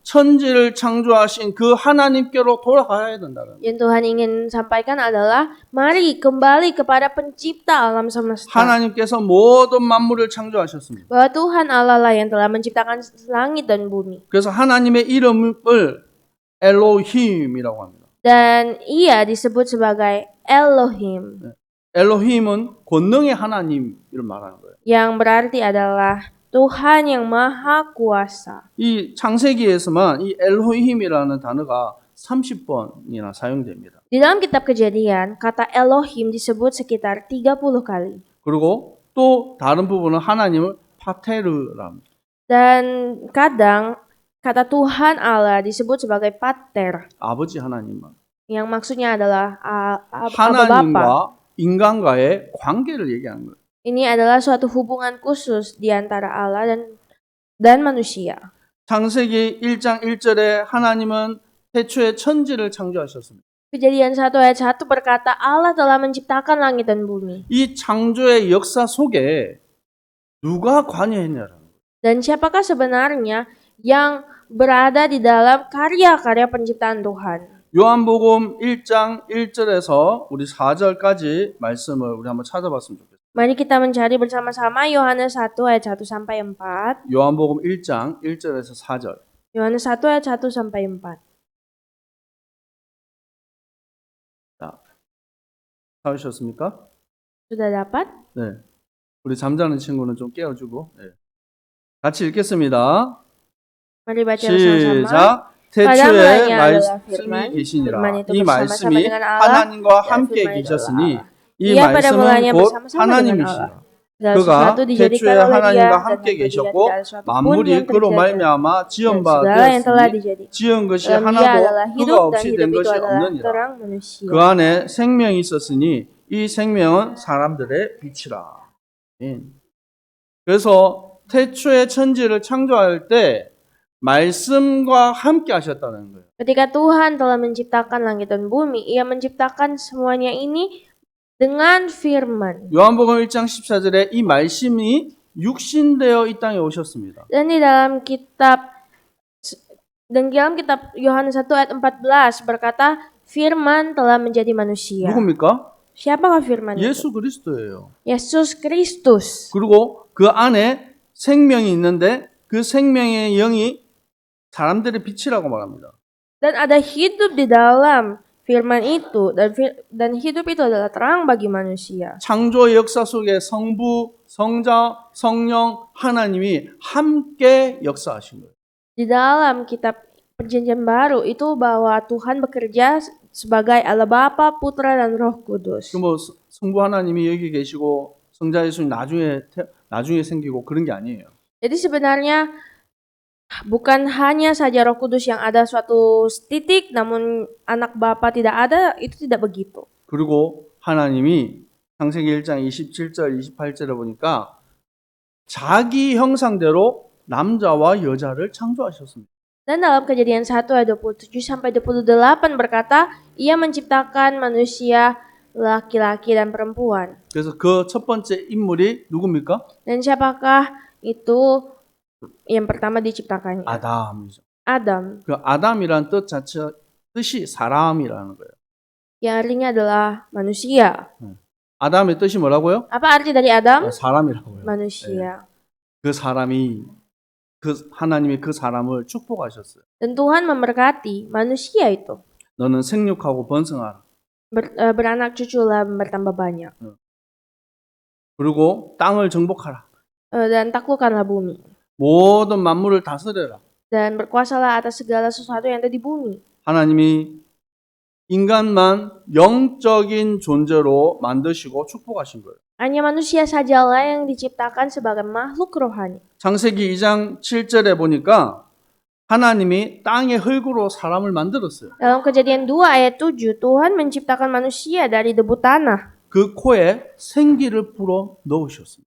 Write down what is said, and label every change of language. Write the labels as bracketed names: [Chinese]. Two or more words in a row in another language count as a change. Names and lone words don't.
[Korean] 천지를 창조하신 그 하나님께로 돌아가야 된다는 거예요. [Indonesian] Yang Tuhan ingin sampaikan adalah mari kembali kepada pencipta alam semesta. [Korean] 하나님께서 모든 만물을 창조하셨습니다. [Indonesian] Bahwa Tuhan Allah lah yang telah menciptakan langit dan bumi. [Korean] 그래서 하나님의 이름을 엘로힘이라고 합니다. [Indonesian] Dan ia disebut sebagai Elohim. [Korean] 엘로힘은 권능의 하나님을 말하는 거예요. [Indonesian] Yang berarti adalah Tuhan yang Maha Kuasa. [Korean] 이 창세기에서만 이 엘로힘이라는 단어가 30번이나 사용됩니다. [Indonesian] Di dalam kitab Kejadian, kata Elohim disebut sekitar 30 kali. [Korean] 그리고 또 다른 부분은 하나님을 파테르랍니다. [Indonesian] Dan kadang kata Tuhan Allah disebut sebagai Pater, [Korean] 아버지 하나님만. [Indonesian] yang maksudnya adalah Abba Bapa. [Korean] 하나님과 인간과의 관계를 얘기하는 거예요. [Indonesian] Ini adalah suatu hubungan khusus di antara Allah dan manusia. [Korean] 창세기 1장 1절에 하나님은 태초에 천지를 창조하셨습니다. [Indonesian] Kejadian 1 ayat 1 berkata Allah telah menciptakan langit dan bumi. [Korean] 이 창조의 역사 속에 누가 관여했냐라는 거예요. [Indonesian] Dan siapakah sebenarnya yang berada di dalam karya-karya penciptaan Tuhan? [Korean] 요한복음 1장 1절에서 우리 4절까지 말씀을 우리 한번 찾아봤으면 좋겠어요. [Indonesian] Mari kita mencari bersama-sama Yohanes 1 ayat 1 sampai 4. [Korean] 요한복음 1장 1절에서 4절. [Indonesian] Yohanes 1 ayat 1 sampai 4. [Korean] 자, 찾으셨습니까? [Indonesian] Sudah dapat? [Korean] 네. 우리 잠자는 친구는 좀 깨워주고. 네. 같이 읽겠습니다. [Indonesian] Mari baca bersama-sama. [Korean] 시작. 태초에 말씀이 계시니라. 이 말씀이 하나님과 함께 계셨으니 이 말씀은 곧 하나님이시라. 그가 태초에 하나님과 함께 계셨고 만물이 그로 말미암아 지은 바 되었으니 지은 것이 하나도 그가 없이 된 것이 없느니라. 그 안에 생명이 있었으니 이 생명은 사람들의 빛이라. 그래서 태초에 천지를 창조할 때 말씀과 함께 하셨다는 거예요. [Indonesian] Ketika Tuhan telah menciptakan langit dan bumi, Ia menciptakan semuanya ini dengan firman. [Korean] 요한복음 1장 14절에 이 말씀이 육신되어 이 땅에 오셨습니다. [Indonesian] Dan di dalam kitab Yohanes 1 ayat 14 berkata, firman telah menjadi manusia. [Korean] 누굽니까? [Indonesian] Siapakah firman itu? [Korean] 예수 그리스도예요. [Indonesian] Yesus Kristus. [Korean] 그리고 그 안에 생명이 있는데 그 생명의 영이 사람들의 빛이라고 말합니다. [Indonesian] Dan ada hidup di dalam firman itu dan hidup itu adalah terang bagi manusia. [Korean] 창조의 역사 속에 성부, 성자, 성령, 하나님이 함께 역사하신 거예요. [Indonesian] Di dalam kitab Perjanjian Baru itu bahwa Tuhan bekerja sebagai Allah Bapa, Putra, dan Roh Kudus. [Korean] 그 뭐 성부 하나님이 여기 계시고 성자 예수님 나중에 생기고 그런 게 아니에요. [Indonesian] Jadi sebenarnya bukan hanya saja Roh Kudus yang ada suatu titik, namun anak Bapa tidak ada, itu tidak begitu. [Korean] 그리고 하나님이 창세기 1장 27절 28절에 보니까 자기 형상대로 남자와 여자를 창조하셨습니다. [Indonesian] Dan dalam Kejadian 1 ayat 27 sampai 28 berkata, Ia menciptakan manusia laki-laki dan perempuan. [Korean] 그래서 그 첫 번째 인물이 누굽니까? [Indonesian] Dan siapakah itu yang pertama diciptakannya? [Korean] 아담이죠. [Indonesian] Adam, [Korean] 그 아담이란 뜻이 사람이라는 거예요. [Indonesian] yang artinya adalah manusia. [Korean] 아담의 뜻이 뭐라고요? [Indonesian] Apa arti dari Adam? [Korean] 사람이라고요. [Indonesian] Manusia. [Korean] 그 사람이 하나님이 그 사람을 축복하셨어요. [Indonesian] Dan Tuhan memberkati manusia itu. [Korean] 너는 생육하고 번성하라. [Indonesian] Beranak cuculah bertambah banyak. [Korean] 그리고 땅을 정복하라. [Indonesian] Dan taklukkanlah bumi. [Korean] 모든 만물을 다스려라. [Indonesian] Dan berkuasalah atas segala sesuatu yang ada di bumi. [Korean] 하나님이 인간만 영적인 존재로 만드시고 축복하신 거예요. [Indonesian] Hanya manusia sajalah yang diciptakan sebagai makhluk rohani. [Korean] 창세기 2장 7절에 보니까 하나님이 땅의 흙으로 사람을 만들었어요. [Indonesian] Dalam Kejadian 2 ayat 7, Tuhan menciptakan manusia dari debu tanah [Korean] 그 코에 생기를 불어 넣으셨습니다.